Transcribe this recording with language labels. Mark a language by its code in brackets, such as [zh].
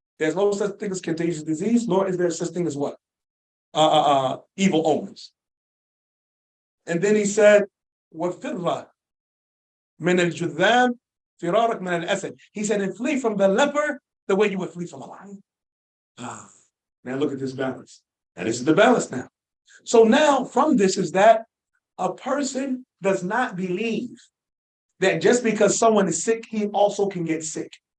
[en] There's no such thing as contagious disease, nor is there such thing as what? Evil omens. And then he said, [ar] وَفِرَّ مِنَ الْجُذَّامِ فِرَارَكْ مِنَ الْأَسَدِ. [en] He said, and flee from the leper the way you would flee from a lion. Now look at this balance. And this is the balance now. So now from this is that a person does not believe that just because someone is sick, he also can get sick.